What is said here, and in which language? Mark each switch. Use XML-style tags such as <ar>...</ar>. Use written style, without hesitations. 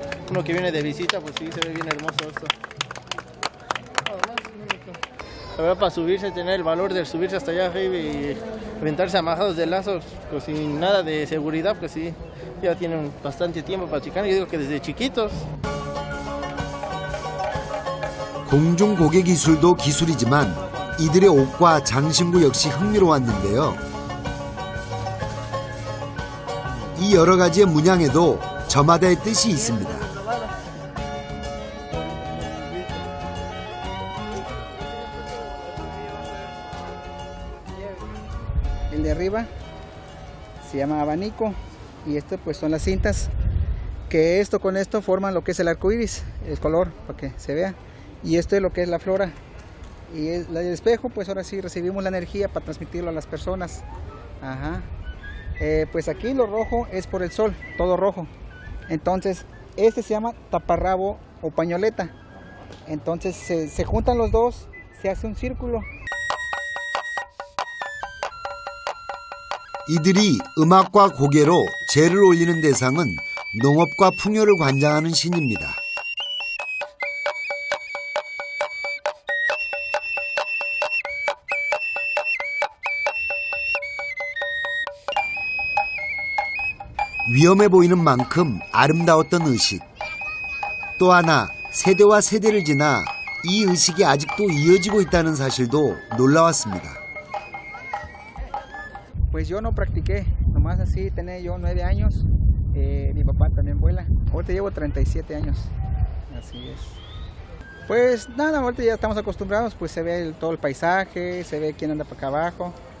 <es>Uno que viene de visita, pues sí, se ve bien hermoso esto. La verdad, para subirse, tener el valor de subirse hasta allá arriba y aventarse amajados de lazos, pues sin nada de seguridad, pues sí, ya tienen bastante tiempo practicando. Yo digo que desde chiquitos.</es> <ko>공중 고개 기술도 기술이지만 이들의 옷과 장신구 역시 흥미로웠는데요. 이 여러 가지의 문양에도 저마다의 뜻이 있습니다.</ko> <es>El de arriba se llama abanico y esto pues son las cintas que esto con esto forman lo que es el arco iris, el color para que se vea, y esto es lo que es la flora y el espejo, pues ahora sí recibimos la energía para transmitirlo a las personas. Ajá. Pues aquí lo rojo es por el sol, todo rojo. Entonces este se llama taparrabo o pañoleta. Entonces se juntan los dos, se hace un círculo.</es> <ko>이들이 음악과 고개로 제를 올리는 대상은 농업과 풍요를 관장하는 신입니다. 위험해 보이는 만큼 아름다웠던 의식. 또 하나, 세대와 세대를 지나 이 의식이 아직도 이어지고 있다는 사실도 놀라웠습니다.</ko> <es>Pues yo no practiqué, nomás así tenía yo 9 años, mi papá también vuela. Ahorita llevo 37 años, así es. Pues nada, ahorita ya estamos acostumbrados, pues se ve todo el paisaje, se ve quién anda para acá abajo.</es>